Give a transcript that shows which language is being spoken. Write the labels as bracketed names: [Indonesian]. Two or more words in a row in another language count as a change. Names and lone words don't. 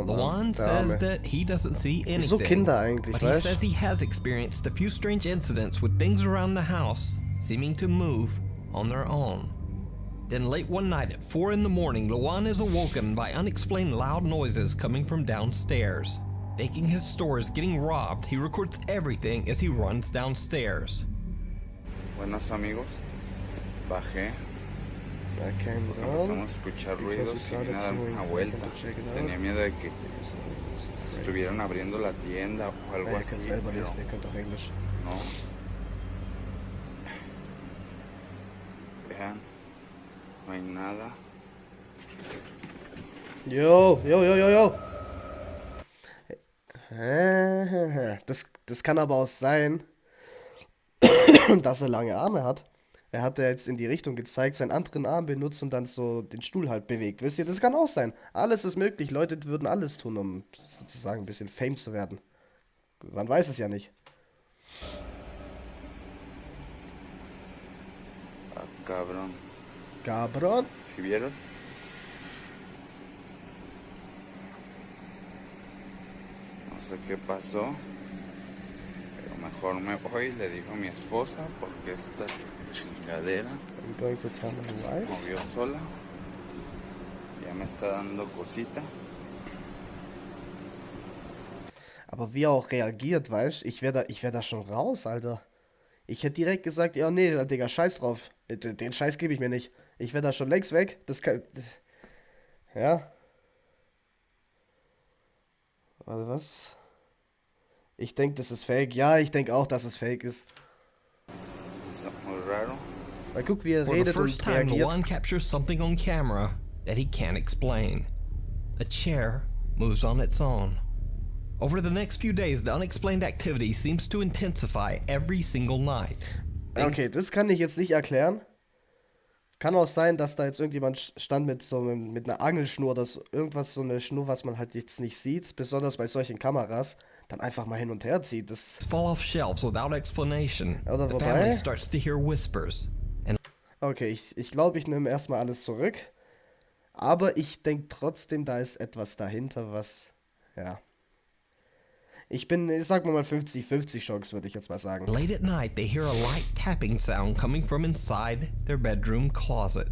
[English] Luan says that he doesn't see anything, but he says he has experienced a few strange incidents with things around the house seeming to move on their own. Then late one night at 4 in the morning, Luan is awoken by unexplained loud noises coming from downstairs. Thinking his store is getting robbed, he records everything as he runs downstairs. [Spanish] Buenas amigos, bajé. Empezamos a escuchar ruidos y vine a darme una vuelta. Tenía miedo de que estuvieran abriendo la tienda o algo así, pero no. Vean, no hay nada. Yo. [German] Das kann aber auch sein, dass er lange Arme hat. Er hat ja jetzt in die Richtung gezeigt, seinen anderen Arm benutzt und dann so den Stuhl halt bewegt. Wisst ihr, das kann auch sein. Alles ist möglich. Leute würden alles tun, um sozusagen ein bisschen Fame zu werden. Man weiß es ja nicht. [Spanish] Cabrón. Cabrón. ¿Sí vieron? No sé qué pasó, pero mejor me voy, le digo a mi esposa, porque esta chingadera se movió sola. Ya me está dando cosita. [German] Aber wie er auch reagiert, weißt du? Ich wär da schon raus, Alter. Ich hätte direkt gesagt, ja, nee, Digga, scheiß drauf. Den Scheiß gebe ich mir nicht. Ich wär da schon längst weg. Ja. Warte, was? Ich denke, das ist fake. Ja, ich denke auch, dass es fake ist. Weil guck, wie er [English] For the [German] redet [English] first [German] und [English] time, [German] reagiert. [English] Luan captures something on camera that he can't explain. A chair moves on its own. Over the next few days, the unexplained activity seems to intensify every single night. [German] Okay, das kann ich jetzt nicht erklären. Kann auch sein, dass da jetzt irgendjemand stand mit einer Angelschnur oder so, irgendwas, so eine Schnur, was man halt jetzt nicht sieht, besonders bei solchen Kameras, dann einfach mal hin und her zieht. Das [English] Fall off shelves without explanation. [German] Oder [English] The family starts to hear whispers. [German] Okay, ich glaube, ich nehme erstmal alles zurück. Aber ich denke trotzdem, da ist etwas dahinter, was, ja. Ich sag mal 50-50 Chance, würde ich jetzt mal sagen. [English] Late at night, they hear a light tapping sound coming from inside their bedroom closet.